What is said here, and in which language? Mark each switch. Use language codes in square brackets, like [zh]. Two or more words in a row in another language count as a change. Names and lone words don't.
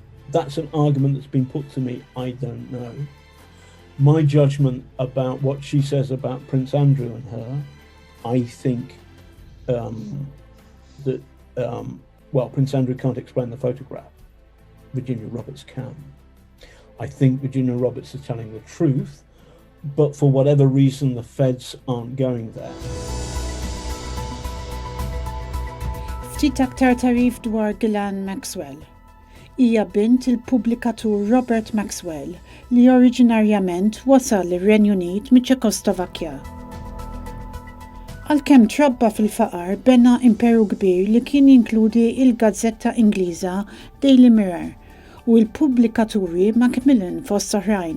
[en] That's an argument that's been put to me, I don't know. My judgment about what she says about Prince Andrew and her, I think well, Prince Andrew can't explain the photograph. Virginia Roberts can. I think Virginia Roberts is telling the truth, but for whatever reason, the feds aren't going there. [mt] Ftit aktar tarif dwar Ghislaine Maxwell. Hija bint il-pubblikatur Robert Maxwell li oriġinarjament wasal ir-Renju Unit miċ-Ċekoslovakkja. Għalkemm trabba fil-faqar bena imperu kbir li kien jinkludi il-gazzetta Ingliża Daily Mirror u l-pubblikaturi Macmillan fost oħrajn.